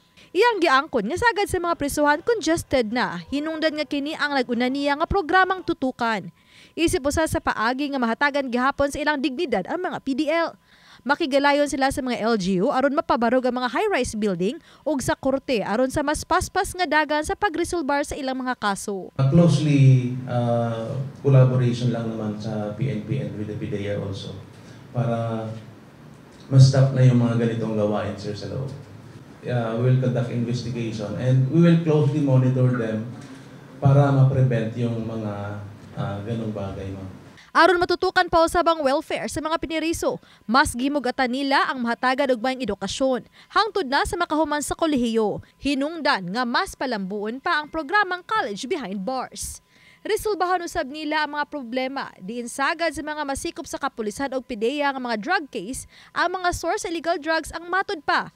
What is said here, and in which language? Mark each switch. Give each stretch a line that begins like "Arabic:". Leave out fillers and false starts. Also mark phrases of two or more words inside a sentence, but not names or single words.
Cebuano: Iyang giangkon nga sagad sa mga prisuhan congested na, hinungdan nga kini ang naguna niya nga programang tutukan. Isip usa sa paagi nga mahatagan gihapon sa ilang dignidad ang mga PDL. Makigalayon sila sa mga LGU aron mapabarog ang mga
English: high-rise building
Cebuano: ug sa korte aron sa mas paspas nga dagan sa pagresolbar sa ilang mga kaso.
English: Closely collaboration
Filipino: lang naman sa PNP
English: and with the PDEA also
Filipino: para ma-stop na yung mga ganitong gawain sir sa loob.
English: We will conduct investigation and we will closely monitor them
Filipino: para ma-prevent yung mga ganong bagay.
Cebuano: Aron matutukan pa usabang welfare sa mga piniriso, mas gimugatan nila ang mahatagad og maayong edukasyon hangtod na sa makahuman sa kolehiyo. Hinungdan nga mas palambuon pa ang programang College Behind Bars. Resolbahan usab nila ang mga problema diin sagad sa mga masikop sa kapulisan og PDEA nga mga
English: drug case,
Cebuano: ang mga
English: source illegal drugs
Cebuano: ang matod pa.